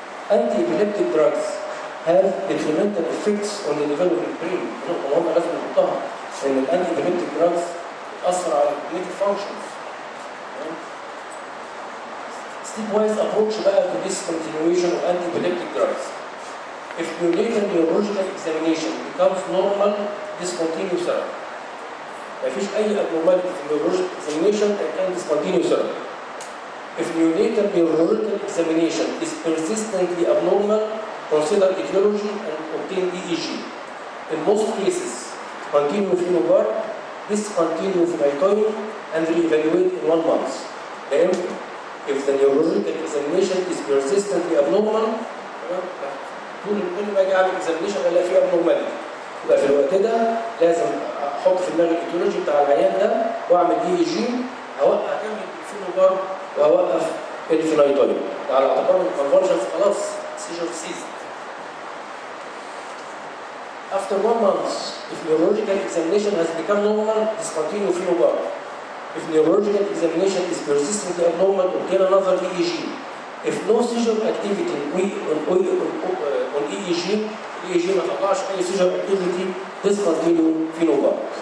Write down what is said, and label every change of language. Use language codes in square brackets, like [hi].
[en] Anti-epileptic drugs have detrimental effects on the developing brain. [ar] نقطة مهمة لازم نحطها إن الأنتي-epileptic drugs بتأثر على [en] cognitive functions. Stepwise approach [ar] بقى [en] to discontinuation of anti-epileptic drugs. If neonatal neurological examination becomes normal, discontinue therapy. [ar] مفيش أي [en] abnormality [ar] في [en] neurological examination and discontinue therapy. If neonatal neurological examination is persistently abnormal, consider etiology and obtain EEG. In most cases, continue phenobarb, discontinue phenytoin, and re-evaluate in 1 month. Then, if the neurological examination is persistently abnormal, [ar] كل ما اجي اعمل examination الاقي فيه abnormality. يبقى في الوقت ده لازم احط في دماغي الايتيولوجي بتاع العيان ده واعمل EEG، هكمل الفينوبارب وهوقف الفينايتوين. على اعتبار ان الكونفرجنس خلاص [en] seizure ceased. After 1 month, if neurological examination has become normal, discontinue phenobarb. If neurological examination is persistently abnormal, obtain another EEG. If no seizure activity on EEG [ar] ما طلعش أي seizure activity, [en] discontinue phenobarb.